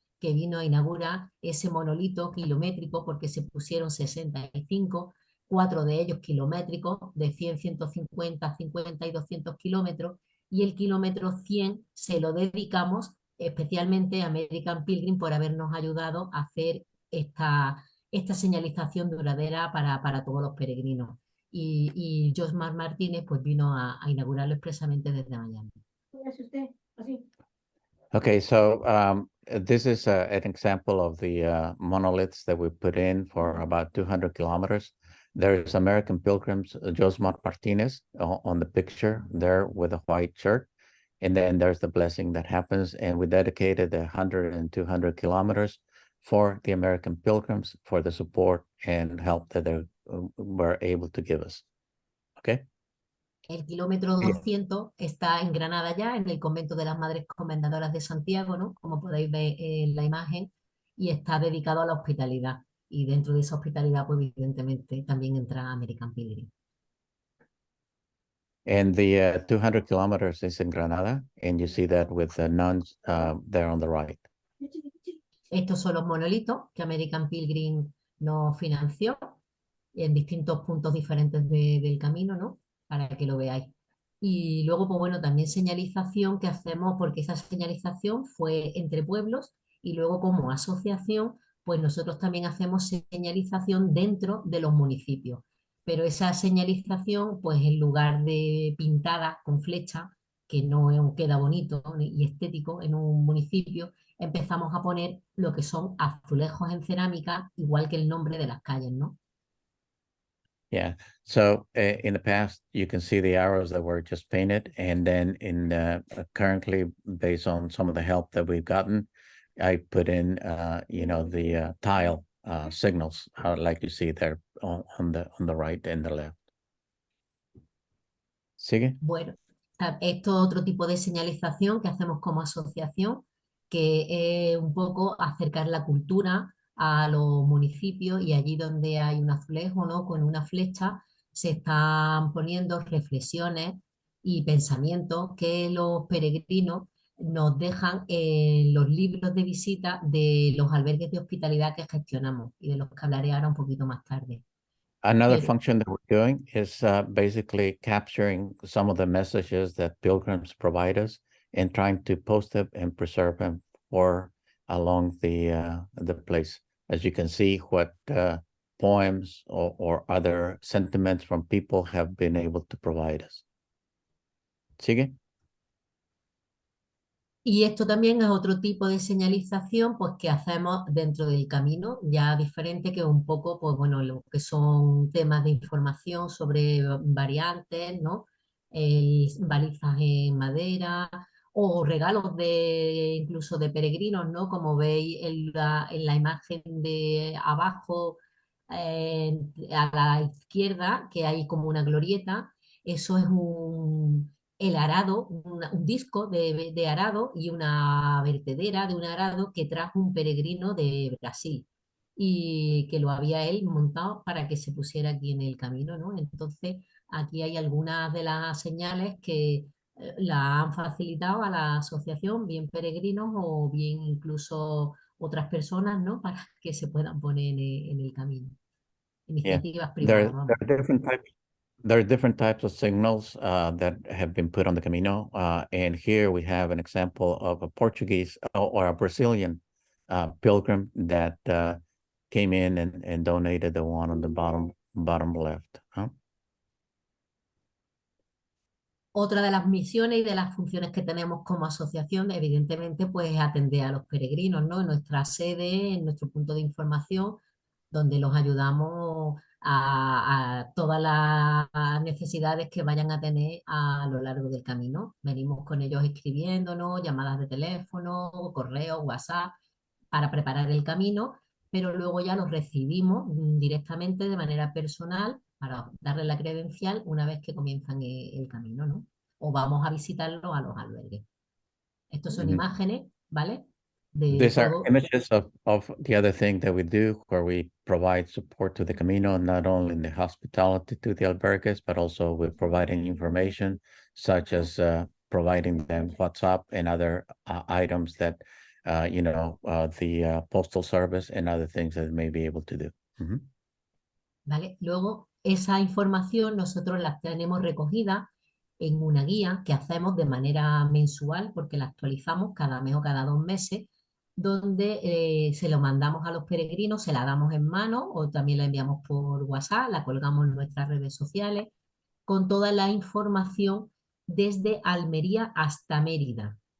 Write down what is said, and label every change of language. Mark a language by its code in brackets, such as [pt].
[es] que vino a inaugurar ese monolito kilométrico porque se pusieron 65, 4 de ellos kilométricos, de 100, 150, 50 y 200 kilómetros, y el kilómetro 100 se lo dedicamos especialmente a American Pilgrim por habernos ayudado a hacer esta señalización duradera para todos los peregrinos. Y Josmar Martínez pues vino a inaugurarlo expresamente desde Miami. [en] Okay, so this is an example of the monoliths that we put in for about 200 kilometers. There's American Pilgrims, Josmar Martinez on the picture there with a white shirt. And then there's the blessing that happens. And we dedicated 100 and 200 kilometers for the American Pilgrims for the support and help that they were able to give us. Okay. [es] El kilómetro 200 está en Granada ya, en el convento de las Madres Comendadoras de Santiago, ¿no? Como podéis ver en la imagen, y está dedicado a la hospitalidad. Y dentro de esa hospitalidad, pues evidentemente también entra American Pilgrim. [en] And the 200 kilometers is in Granada, and you see that with the nuns there on the right. [es] Estos son los monolitos que American Pilgrim nos financió en distintos puntos diferentes del camino, ¿no? Para que lo veáis. Y luego, pues bueno, también señalización que hacemos, porque esa señalización fue entre pueblos y luego como asociación, pues nosotros también hacemos señalización dentro de los municipios. Pero esa señalización, pues en lugar de pintada con flecha, que no queda bonito y estético en un municipio, empezamos a poner lo que son azulejos en cerámica, igual que el nombre de las calles, ¿no? [en] Yeah. So in the past, you can see the arrows that were just painted, and then currently, based on some of the help that we've gotten, I put in, the tile signals, like you see there on the right and the left. [es] ¿Sigue? Bueno, esto es otro tipo de señalización que hacemos como asociación, que es un poco acercar la cultura a los municipios, y allí donde hay un azulejo, ¿no?, con una flecha, se están poniendo reflexiones y pensamientos que los peregrinos nos dejan en los libros de visita de los albergues de hospitalidad que gestionamos y de los que hablaré ahora un poquito más tarde. [en] Another [es] Pero [en] function that we're doing is basically capturing some of the messages that pilgrims provide us and trying to post them and preserve them for along the place. As you can see, what poems or other sentiments from people have been able to provide us. [es] ¿Sigue? Y esto también es otro tipo de señalización pues, que hacemos dentro del camino, ya diferente, que un poco, pues bueno, lo que son temas de información sobre variantes, ¿no? Balizas en madera o regalos incluso de peregrinos, ¿no? Como veis en la imagen de abajo, a la izquierda, que hay como una glorieta. Eso es el arado, un disco de arado y una vertedera de un arado que trajo un peregrino de Brasil y que lo había él montado para que se pusiera aquí en el camino, ¿no? Entonces, aquí hay algunas de las señales que la han facilitado a la asociación, bien peregrinos o bien incluso otras personas, ¿no? Para que se puedan poner en el camino. [en] Yeah, [es] Iniciativas [en] there, [es] privadas, vamos. [en] there are different types. There are different types of signals that have been put on the Camino, and here we have an example of a Portuguese or a Brazilian pilgrim that came in and donated the one on the bottom left. Huh? [es] Otra de las misiones y de las funciones que tenemos como asociación, evidentemente, pues es atender a los peregrinos, ¿no? En nuestra sede, en nuestro punto de información, donde los ayudamos a todas las necesidades que vayan a tener a lo largo del camino. Venimos con ellos escribiéndonos, llamadas de teléfono, correo, WhatsApp, para preparar el camino, pero luego ya los recibimos directamente de manera personal para darle la credencial una vez que comienzan el camino, ¿no? O vamos a visitarlos a los albergues. Estos son Mhm. imágenes, ¿vale? De [en] These are [es] todo. [en] images of the other thing that we do, where we provide support to the Camino, not only in the hospitality to the albergues, but also with providing information, such as providing them WhatsApp and other items that, the postal service and other things that they may be able to do. Mhm. [es] ¿Vale? Luego, esa información nosotros la tenemos recogida en una guía que hacemos de manera mensual, porque la actualizamos cada mes o cada 2 meses, donde se lo mandamos a los peregrinos, se la damos en mano o también la enviamos por WhatsApp, la colgamos en nuestras redes sociales, con toda la información desde Almería hasta Mérida.